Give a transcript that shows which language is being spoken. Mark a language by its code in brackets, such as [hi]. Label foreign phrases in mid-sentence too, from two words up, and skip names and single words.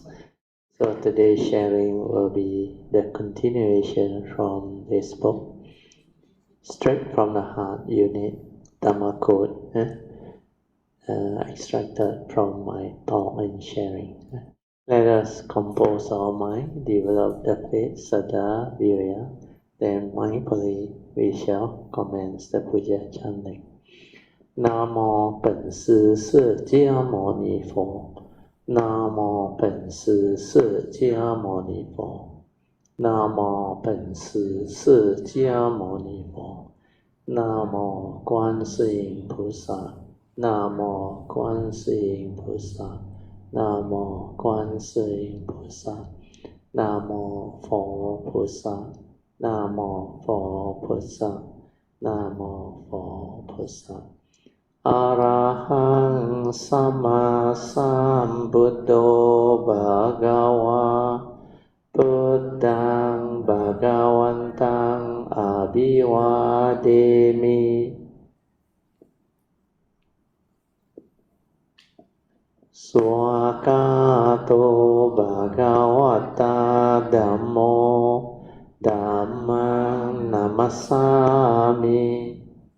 [en] So today's sharing will be the continuation from this book, Straight from the Heart Unit, Dhamma Code, extracted from my talk and sharing. Let us compose our mind, develop the faith, [pi] Saddha, Virya, [en] then mindfully we shall commence the Puja chanting. [zh] Namo 本师释迦牟尼佛 Namo 本师释迦牟尼佛 Namo 本师释迦牟尼佛 Namo 观世音菩萨 Namo 观世音菩萨 Namo 观世音菩萨 Namo 佛菩萨 Namo 佛菩萨 Namo 佛菩萨 [pi] Arahang Sama Sambuddho Bhagava Buddhang Bhagavantang Abhivademi Swakato Bhagavata Dhammo Dhammang Namasami